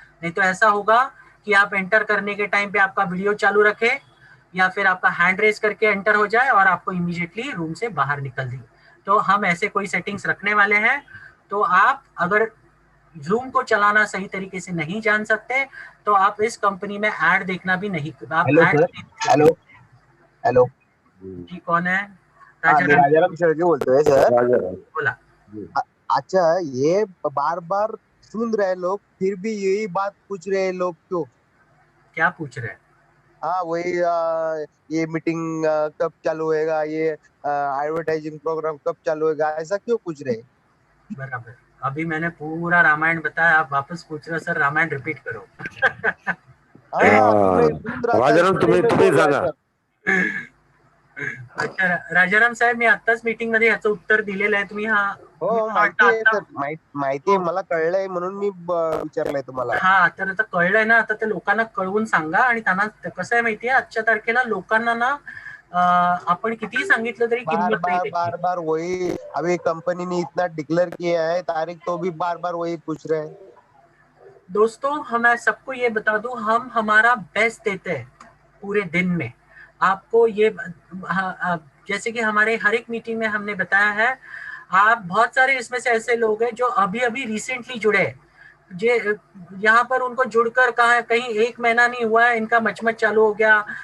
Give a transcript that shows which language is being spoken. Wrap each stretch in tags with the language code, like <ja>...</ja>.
<hi>नहीं तो ऐसा होगा कि आप एंटर करने के टाइम पे आपका वीडियो चालू रखे या फिर आपका हैंड रेज करके एंटर हो जाए और आपको इमीडिएटली रूम से बाहर निकल दें। तो हम ऐसे कोई सेटिंग्स रखने वाले हैं। तो आप अगर जूम को चलाना सही तरीके से नहीं जान सकते तो आप इस कंपनी में ऐड देखना भी नहीं। आप</hi> <en>hello ऐड sir, hello hello</en> <hi>जी, कौन है?</hi> <mr>मी राजाराम शेळके बोलतोय सर। बोला।</mr> <hi>अच्छा, ये बार बार सुन रहे लोग, फिर भी यही बात पूछ रहे हैं लोग, क्यों? क्या पूछ रहे हैं? हाँ वही, ये मीटिंग कब चालू होएगा, ये एडवर्टाइजिंग प्रोग्राम कब चालू होएगा, ऐसा क्यों पूछ रहे हैं? बराबर, अभी मैंने पूरा रामायण बताया, आप वापस पूछ रहे हो सर रामायण रिपीट करो।</hi> <mr>राजाराम तुम्ही सांगा। अच्छा राजाराम साहेब, मी आत्ताच मीटिंग मध्ये याचं उत्तर दिलेलं आहे। तुम्ही हा हो माहिती आहे सर, माहिती आहे मला, कळलंय म्हणून मी विचारलंय तुम्हाला। हा तर आता कळलंय ना, आता ते लोकांना कळवून सांगा। आणि त्यांना कसं आहे माहितीये, आजच्या तारखेला लोकांना ना आपण कितीही सांगितलं तरी किंमत नाही।</mr> <hi>बार बार वही, अभी कंपनी ने इतना डिक्लेयर किया है तारीख, तो भी बार बार वही पूछ रहे हैं। दोस्तों मैं सबको ये बता दूं, हम हमारा बेस्ट देते हैं पूरे दिन में। आपको ये जैसे कि हमारे हर एक मीटिंग में हमने बताया है, आप बहुत सारे इसमें से ऐसे लोग हैं जो अभी अभी रिसेंटली जुड़े, यहाँ पर उनको जुड़कर कहीं 1 महीना नहीं हुआ है, इनका मचमच चालू हो गया।</hi>